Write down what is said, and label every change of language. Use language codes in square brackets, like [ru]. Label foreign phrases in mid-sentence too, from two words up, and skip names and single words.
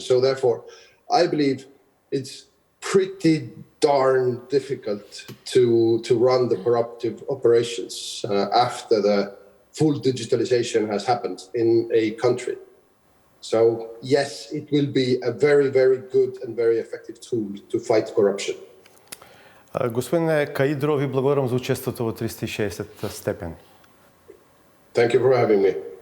[en] So therefore, I believe it's pretty darn difficult to run the corruptive operations after the full digitalization has happened in a country. So yes, it will be a very, very good and very effective tool to fight corruption. [mk] Господине Каидро, ви благодарам за учеството во 360 степени. [en] Thank you for having me.